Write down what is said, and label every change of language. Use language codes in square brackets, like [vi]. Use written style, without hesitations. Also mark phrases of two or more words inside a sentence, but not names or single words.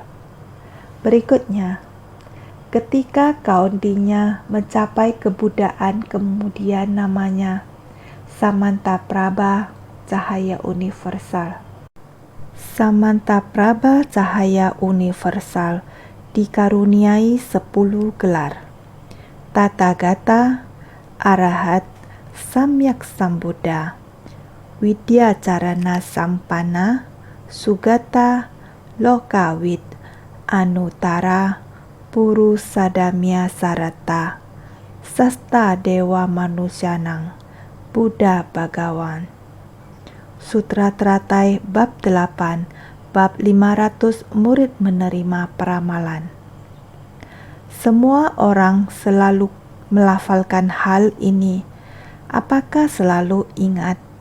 [id] Berikutnya, ketika kaundinya mencapai kebudaan, kemudian namanya Samantaprabha cahaya universal. Samantaprabha cahaya universal dikaruniai 10 gelar. [sa] Tathagata, Arahat, Samyak Sambuddha, Widyacarana Sampana, Sugata, Lokawid, Anuttara, Purusadamya Sarata, Sasta Dewa Manusyanang, Buddha Bhagawan. [id] Sutra Teratai Bab 8, Bab 500 Murid Menerima Peramalan. Semua orang selalu melafalkan hal ini. Apakah selalu ingat?